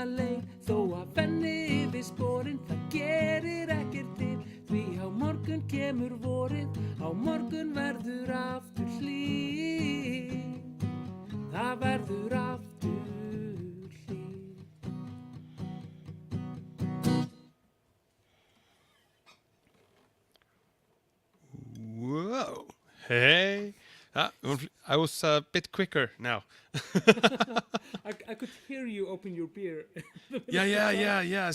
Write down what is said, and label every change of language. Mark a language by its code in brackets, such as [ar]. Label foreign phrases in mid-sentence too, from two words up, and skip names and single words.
[is] leið, þó að fenni yfir sporin, það gerir ekkert til, því á morgun kemur vorið, á morgun verður aftur hlýtt, það verður aftur hlýtt. Whoa. [en] Hey. I was a bit quicker now. I could hear you open your beer. Yeah.